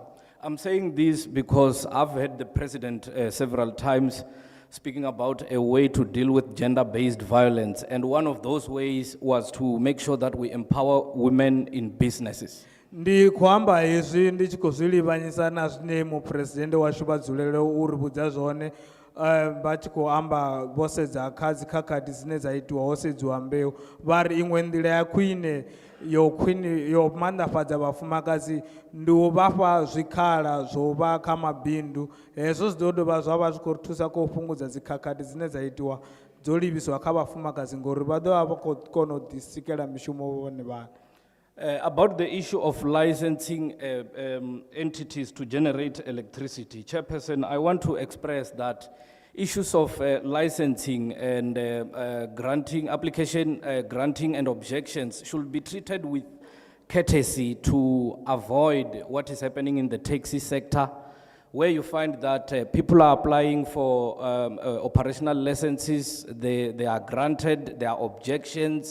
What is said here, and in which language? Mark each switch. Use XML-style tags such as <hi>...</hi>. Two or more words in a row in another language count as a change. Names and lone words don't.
<en>I'm saying this because I've heard the president several times speaking about a way to deal with gender-based violence, and one of those ways was to make sure that we empower women in businesses.</en> <ve>Ndi kuamba hezwi ndi tshi khou zwi livhanyisa na zwine mupresidente washu vha dzulele u ri vhudza zwone vha tshi khou amba vho sedza kha dzikhakhathi dzine dza itiwa ho sedziwa mbeu vha ri iṅwe nḓila ya khwine yo maanḓafhadza vhafumakadzi ndi u vhafha zwikhala zwo vha kha mabindu hezwo zwi ḓo dovha zwa vha zwi khou ri thusa kha u fhungudza dzikhakhathi dzine dza itiwa dzo livhiswa kha vhafumakadzi ngori vha ḓo vha vha khou kona u ḓisikela mishumo vhone vhaṋe.</ve> <en>About the issue of licensing entities to generate electricity, Chairperson, I want to express that issues of licensing and granting, application granting and objections should be treated with courtesy to avoid what is happening in the taxi sector, where you find that people are applying for operational licenses, they are granted, there are objections.</en>